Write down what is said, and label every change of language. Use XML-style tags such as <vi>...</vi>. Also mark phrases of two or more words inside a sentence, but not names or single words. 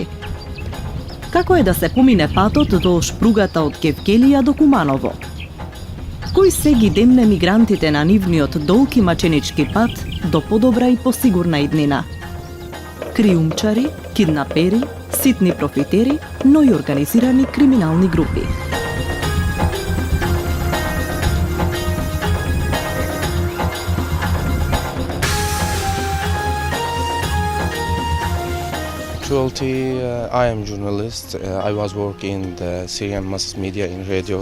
<mk>Како е да се помине патот до шпругата од Кевкелија до Куманово? Кој се ги демне мигрантите на нивниот долг и маченички пат до подобра и посигурна иднина? Криумчари, киднапери, ситни профитери, но и организирани криминални групи.</mk> <en>Actually, I am journalist. I was working in the Syrian mass media in radio.</en>